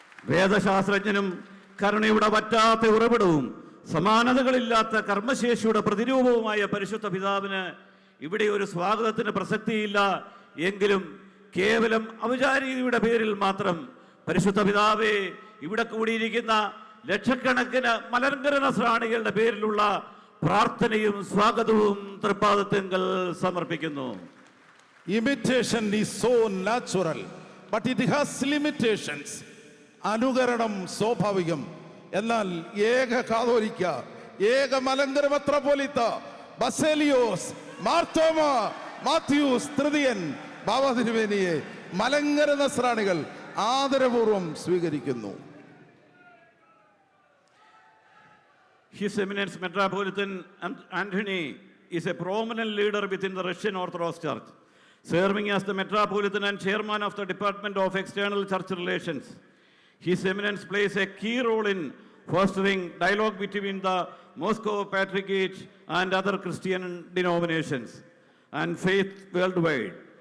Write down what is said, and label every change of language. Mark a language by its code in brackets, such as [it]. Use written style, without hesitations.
[ml] വേദശാസ്ത്രജ്ഞനും കരുണയുടെ വറ്റാത്ത ഉറവിടവും സമാനതകളില്ലാത്ത കർമ്മശേഷിയുടെ പ്രതിരൂപവുമായ പരിശുദ്ധ പിതാവിന് ഇവിടെ ഒരു സ്വാഗതത്തിന് പ്രസക്തിയില്ല. എങ്കിലും കേവലം ഔപചാരികതയുടെ പേരിൽ മാത്രം പരിശുദ്ധ പിതാവെ ഇവിടെ കൂടിയിരിക്കുന്ന ലക്ഷക്കണക്കിന് മലങ്കര നസ്രാണികളുടെ പേരിലുള്ള പ്രാർത്ഥനയും സ്വാഗതവും തൃപ്പാദത്തിങ്കൽ സമർപ്പിക്കുന്നു. [en] Imitation is so natural, but it has limitations. [ml] അനുകരണം സ്വാഭാവികം. എന്നാൽ ഏക കാതോലിക്ക, ഏക മലങ്കര മെത്രാപ്പോലീത്ത ബസേലിയോസ് മാർത്തോമ മാത്യൂസ് തൃതീയൻ ബാബാ തിരുമേനിയെ മലങ്കര നസ്രാണികൾ ആദരപൂർവ്വം സ്വീകരിക്കുന്നു. [en] His Eminence Metropolitan Anthony is a prominent leader within the Russian Orthodox Church, serving as the Metropolitan and Chairman of the Department of External Church Relations. His Eminence plays a key role in fostering dialogue between the Moscow Patriarchate and other Christian denominations and faith worldwide.